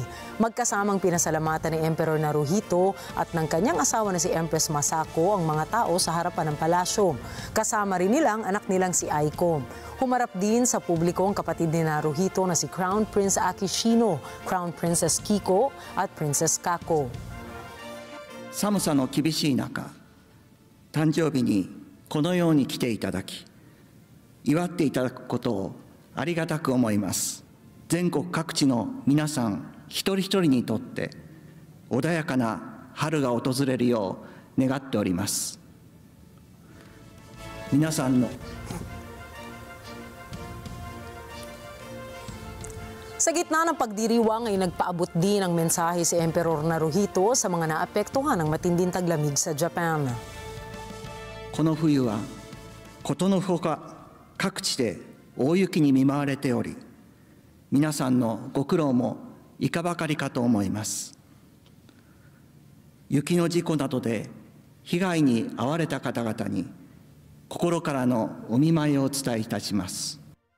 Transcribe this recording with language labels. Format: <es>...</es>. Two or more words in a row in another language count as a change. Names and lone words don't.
<tl>Magkasamang pinasalamatan ni Emperor Naruhito at ng kanyang asawa na si Empress Masako ang mga tao sa harapan ng palasyo. Kasama rin nilang anak nilang si Aiko. Humarap din sa publiko ang kapatid ni Naruhito na si Crown Prince Akishino, Crown Princess Kiko at Princess Kako.</tl> <ja>寒さの厳しい中、誕生日にこのように来ていただき、祝っていただくことをありがたく思います。全国各地の皆さん一人一人にとって穏やかな春が訪れるよう願っております。皆さんの</ja> <tl>Sa gitna ng pagdiriwang ay nagpaabot din ng mensahe si Emperor Naruhito sa mga naapektuhan ng matinding taglamig sa Japan.</tl> <ja>この冬はことのほか各地で大雪に見舞われており、皆さんのご苦労もいかばかりかと思います。雪の事故などで被害に遭われた方々に心からのお見舞いをお伝えいたします。</ja>